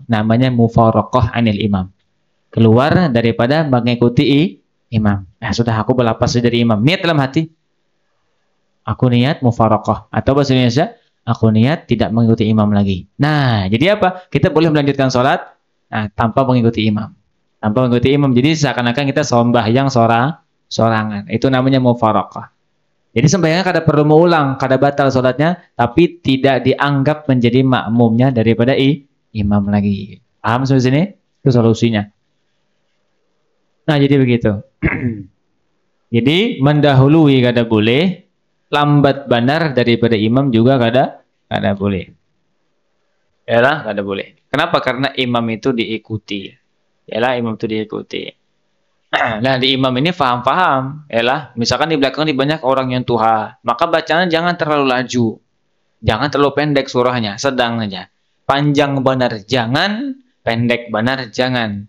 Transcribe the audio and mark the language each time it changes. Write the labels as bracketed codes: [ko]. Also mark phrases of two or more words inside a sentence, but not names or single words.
[id] Namanya [ar] mufaraqah anil imam. [id] Keluar daripada mengikuti imam. Sudah aku berlepas dari imam. Niat dalam hati. Aku niat mufaraqah. Atau bahasa Indonesia, aku niat tidak mengikuti imam lagi. Nah, jadi apa? Kita boleh melanjutkan sholat tanpa mengikuti imam. [bjn] Tanpa mengikuti imam. Jadi seakan-akan kita sembahyang sorangan. [id] Itu namanya mufaraqah. [bjn] Jadi sembahyangnya kada perlu mengulang, kada batal sholatnya, tapi tidak dianggap menjadi makmumnya daripada imam lagi. [id] Paham sampai sini? Itu solusinya. Nah, jadi begitu. [bjn] Jadi mendahului kada boleh, lambat benar daripada imam juga kada boleh. Yalah, kada boleh. Kenapa? Karena imam itu diikuti. [id] Yalah, imam itu diikuti. [bjn] Nah, di imam ini faham-faham, yalah. Misalkan di belakang ini banyak orang yang tuha, maka bacaan jangan terlalu laju, jangan terlalu pendek surahnya, sedang aja. Panjang benar jangan, pendek benar jangan.